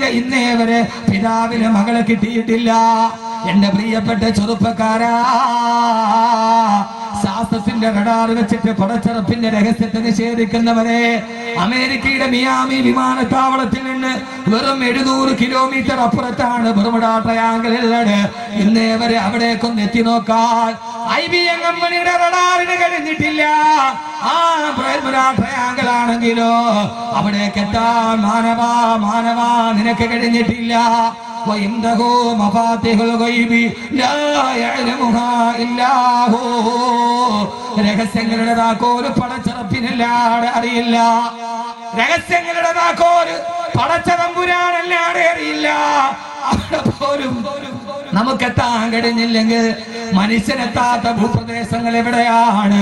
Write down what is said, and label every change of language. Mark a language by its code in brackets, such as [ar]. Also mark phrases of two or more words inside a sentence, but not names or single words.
[ml] ഇന്നേ വരെ പിതാവിന് മകളെ കിട്ടിയിട്ടില്ല. എന്റെ പ്രിയപ്പെട്ട ചെറുപ്പക്കാരാ, ശാസ്ത്രത്തിന്റെ റഡാർ വെച്ചിട്ട് പടച്ചറപ്പിന്റെ രഹസ്യത്തെ നിഷേധിക്കുന്നവരെ, അമേരിക്കയുടെ മിയാമി വിമാനത്താവളത്തിൽ നിന്ന് വെറും 700 കിലോമീറ്റർ അപ്പുറത്താണ് ബർമുഡ ട്രയാങ്കിൾ ഉള്ളത്. ഇന്നേ വരെ അവിടേക്കൊന്ന് എത്തി നോക്കാൻ IBM കമ്പനിയുടെ റഡാറിന് കഴിഞ്ഞിട്ടില്ല. ആ ബർമുഡ ട്രയാങ്കിൾ ആണെങ്കിലോ അവിടേക്ക് എത്താൻ മാനവാ നിനക്ക് കഴിഞ്ഞിട്ടില്ല. [ar] وعنده مفاتيح الغيب لا يعلمها إلا هو. [ml] രഹസ്യങ്ങളുടെ താക്കോല് പടച്ചറപ്പിനല്ലാതെ അറിയില്ല. രഹസ്യങ്ങളുടെ താക്കോല് പടച്ചതമ്പുരാനല്ലാതെ അറിയില്ല. അവിടെ പോലും നമുക്കെത്താൻ കഴിഞ്ഞില്ലെങ്കിൽ മനുഷ്യനെത്താത്ത ഭൂപ്രദേശങ്ങൾ എവിടെയാണ്?